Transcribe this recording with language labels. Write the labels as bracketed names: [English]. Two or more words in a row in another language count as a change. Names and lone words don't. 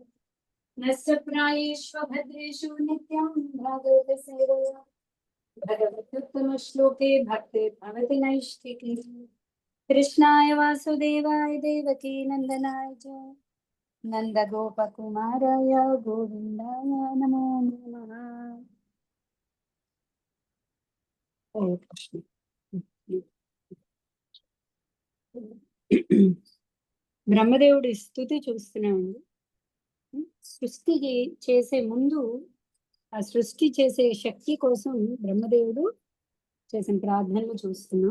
[Sanskrit] नस्य प्रायेष्व भद्रेषु नित्यं भागवतसेवया भगवत्युत्तमश्लोके भक्ते भवति नैष्ठिकी। कृष्णाय वासुदेवाय देवकी नन्दनाय च नन्दगोपकुमाराय गोविन्दाय नमो नमः। हरे कृष्ण। [Telugu] బ్రహ్మదేవుడి స్థుతి చూస్తున్నామండి. సృష్టి చేసే ముందు ఆ సృష్టి చేసే శక్తి కోసం బ్రహ్మదేవుడు చేసిన ప్రార్థనలు చూస్తున్నాం.